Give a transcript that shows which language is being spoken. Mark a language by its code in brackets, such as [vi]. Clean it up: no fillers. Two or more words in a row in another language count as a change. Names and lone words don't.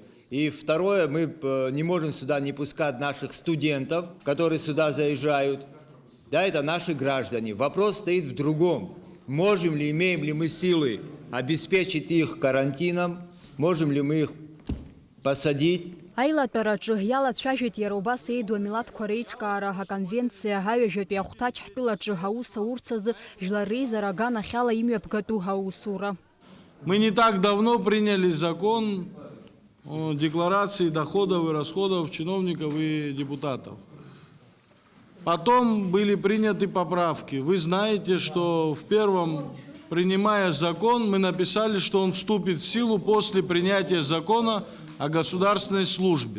[ru] И второе, мы не можем сюда не пускать наших студентов, которые сюда заезжают. Да, это наши граждане. Вопрос стоит в другом. Можем ли, имеем ли мы силы обеспечить их карантином? Можем ли мы их посадить? [ab] Аилатәараҿы иалацәажәеит иара убас еиду амилаҭқәа реиҿкаара аконвенциа аҩажәатәи ахәҭаҷ ҳтәылаҿы аус аурц азы жәлар реизара аганахьала имҩаԥгатәу аусура. [ru] Мы не так давно приняли закон о декларации доходов и расходов чиновников и депутатов. Потом были приняты поправки. Вы знаете, что в первом, принимая закон, мы написали, что он вступит в силу после принятия закона о государственной службе.